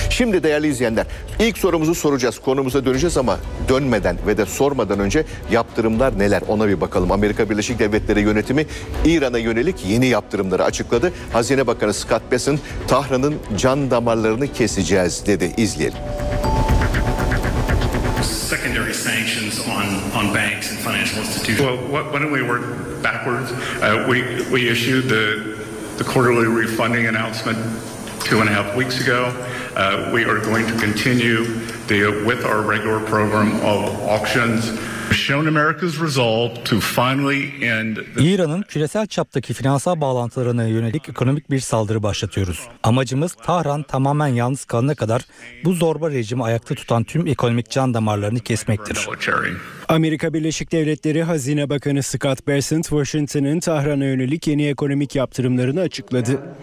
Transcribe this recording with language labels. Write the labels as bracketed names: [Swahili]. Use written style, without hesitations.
[Turkish] Şimdi değerli izleyenler, ilk sorumuzu soracağız, konumuza döneceğiz ama dönmeden ve de sormadan önce yaptırımlar neler, ona bir bakalım. Amerika Birleşik Devletleri yönetimi İran'a yönelik yeni yaptırımları açıkladı. Hazine Bakanı Scott Bessent, Tahran'ın can damarlarını keseceğiz dedi. İzleyelim. [English] Secondary sanctions on banks and financial institutions. Well, why don't we work backwards? We issued the quarterly refunding announcement 2.5 weeks ago. We are going to continue with our regular program of auctions. Shown America's resolve to finally end. [Turkish] İran'ın küresel çaptaki finansal bağlantılarına yönelik ekonomik bir saldırı başlatıyoruz. Amacımız Tahran tamamen yalnız kalana kadar bu zorba rejimi ayakta tutan tüm ekonomik can damarlarını kesmektir. Amerika Birleşik Devletleri Hazine Bakanı Scott Bessent, Washington'ın Tahran'a yönelik yeni ekonomik yaptırımlarını açıkladı.